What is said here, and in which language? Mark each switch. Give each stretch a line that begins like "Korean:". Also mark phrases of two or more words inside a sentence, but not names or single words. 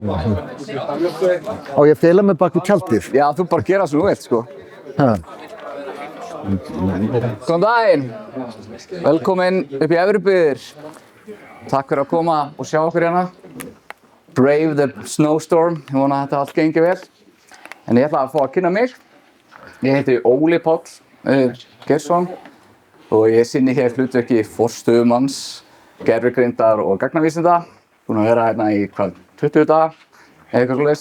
Icelandic: Á ég að fela mig bak við tjaldið? Já, þú bara gera svo þú vilt, sko. Ha. Góðan daginn. Velkomin upp í Efribyggðir. Takk fyrir að koma og sjá okkur hérna.
English: Brave the snowstorm.
Icelandic: Ég vona að þetta allt gengi vel. En ég ætla að fá að kynna mig. Ég heiti Óli Páll Geirsson og ég sinni hér hlutverki forstöðumanns gervigreindar og gagnavísinda. Búinn að vera hérna í 20 daga eða eitthvað svoleiðis.